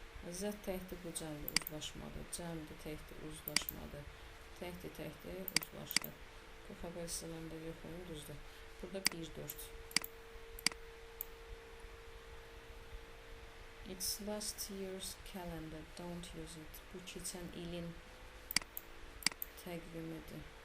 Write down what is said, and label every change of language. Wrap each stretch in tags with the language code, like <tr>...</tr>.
<az>Z təhti bu cəmdir uzlaşmadı. Cəmdir təhti uzlaşmadı. Təhti uzlaşdı. Bu xəbər hissələrində yoxlayın, düzdür. Burada 1-4.</az> <en>It's last year's calendar, don't use it.</en> <az>Bu keçən ilin təqvimidir.</az>